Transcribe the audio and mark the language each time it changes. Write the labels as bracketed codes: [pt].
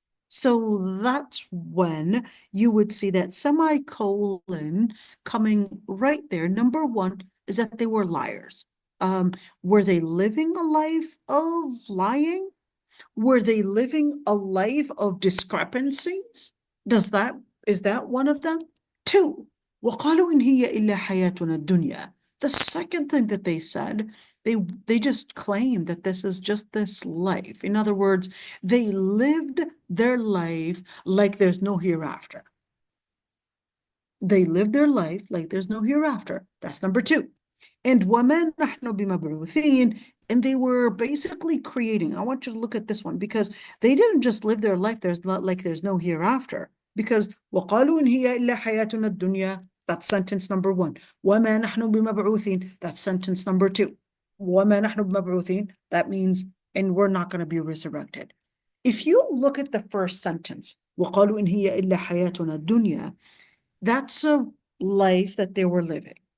[en] So that's when you would see that semicolon coming right there. Number one is that they were liars. Were they living a life of lying? Were they living a life of discrepancies? Is that one of them? Two, [ar] وَقَالُوا إِنْ هِيَ إِلَّا حَيَاتُنَا الدُّنْيَا. [en] The second thing that they said, they just claimed that this is just this life. In other words, they lived their life like there's no hereafter. They lived their life like there's no hereafter. That's number two. And [ar] وَمَا نَحْنُ بِمَبْعُوثِينَ. [en] And they were basically creating. I want you to look at this one because they didn't just live their life there's no hereafter. Because [ar] وَقَالُوا إِنْ هِيَ إِلَّا حَيَاتُنَا الدُّنْيَا. [en] That's sentence number one. [ar] وَمَا نَحْنُ بِمَبْعُوثِينَ. [en] That's sentence number two. [ar] وَمَا نَحْنُ بِمَبْعُوثِينَ. [en] That means, and we're not going to be resurrected. If you look at the first sentence, [ar] وَقَالُوا إِنْ هِيَ إِلَّا حَيَاتُنَا الدُّنْيَا, [en] that's a life that they were living.